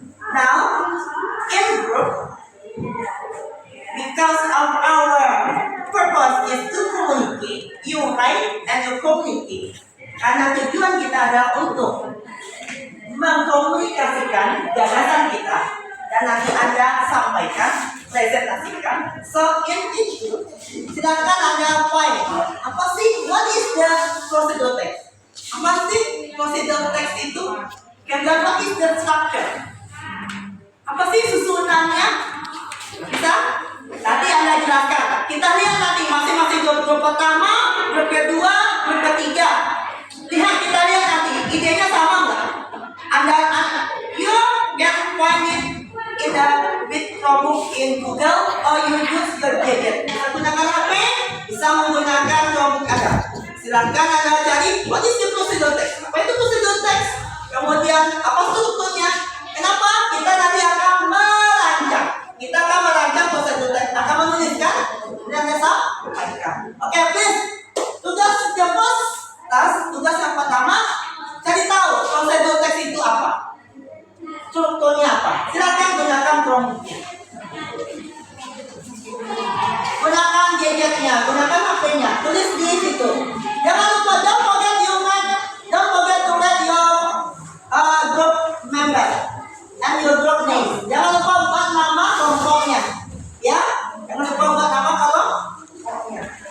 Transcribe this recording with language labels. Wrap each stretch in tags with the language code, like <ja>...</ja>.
<en>Now, in group, because of our purpose is to communicate, you write and you communicate.</en> <id>Karena tujuan kita adalah untuk mengkomunikasikan gagasan kita dan nanti Anda sampaikan, presentasikan.</id> <en>So in each group,</en> <id>silakan Anda</id> <en>find</en> <id>apa sih,</id> <en>what is the procedure text?</en> <id>Apa sih</id> <en>procedure text itu?</en> <id>Kemudian</id> <en>what is the structure?</en> <id>Apa sih susunannya? Bisa? Nanti Anda jelaskan. Kita lihat nanti masing-masing grup pertama, grup kedua, grup ketiga. Kita lihat nanti idenya sama nggak?</id> <en>You can find it in the with Chromebook in Google or you use your gadget.</en> <id>Bisa gunakan HP, bisa menggunakan Chromebook Anda. Silakan Anda cari</id> <en>what is the procedure text.</en> <id>Apa itu</id> <en>procedure text?</en> <id>Kemudian apa strukturnya? Kenapa? Kita nanti akan merancang. Kita akan merancang procedure text, akan menuliskan dan sampaikan. Oke, please. Tugas yang tugas yang pertama, cari tahu procedure text itu apa. Strukturnya apa? Silakan gunakan Chromebook-nya. Gunakan gadgetnya, gunakan HP-nya, tulis di situ. Jangan lupa,</id> <en>don't forget to write your group member and your group name.</en> <id>Jangan lupa buat nama kelompoknya, ya. Jangan lupa buat nama kelompoknya.</id>